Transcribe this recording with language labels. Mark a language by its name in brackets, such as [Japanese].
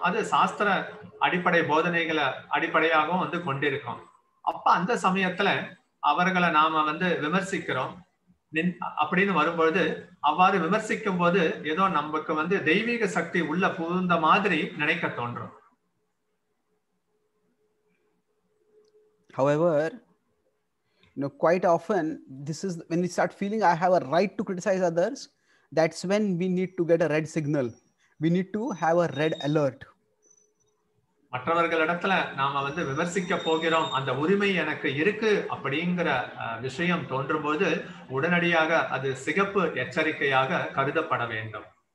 [Tamil] அது சாஸ்திர அடிப்படை போதனைகளை அடிப்படையாகவும் வந்து கொண்டிருக்கும். அப்ப அந்த சமயத்துல அவர்களை நாம வந்து விமர்சிக்கிறோம் அப்படின்னு வரும்பொழுது, அவ்வாறு விமர்சிக்கும் போது ஏதோ நமக்கு வந்து தெய்வீக சக்தி உள்ள புகுந்த மாதிரி நினைக்க தோன்றும். [English] However, quite often this is when we start feeling I have a right to criticize others. That's when we need to get a red signal. We need to have a red alert. [Tamil] மற்றவர்களிடத்துல நாம வந்து விமர்சிக்க போகிறோம், அந்த உரிமை எனக்கு இருக்கு அப்படிங்கிற விஷயம் தோன்றும் போது உடனடியாக அது சிகப்பு எச்சரிக்கையாக கருதப்பட வேண்டும்.